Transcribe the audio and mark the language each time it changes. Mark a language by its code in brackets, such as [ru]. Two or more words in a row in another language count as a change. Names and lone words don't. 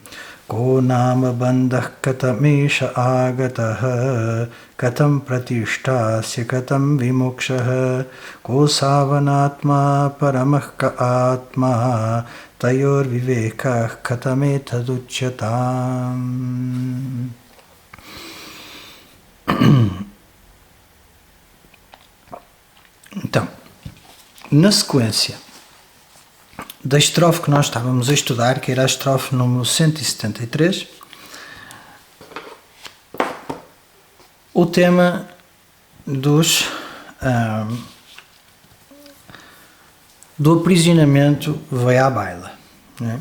[sa] Ko nama bandhah katamesha agataha katam pratisthasya katam vimokshah ko savanatma paramah ka atma tayor vivekah katamethaducyatam. [pt] Então, na sequência da estrofe que nós estávamos a estudar, que era a estrofe número 173, o tema do aprisionamento veio à baila, né?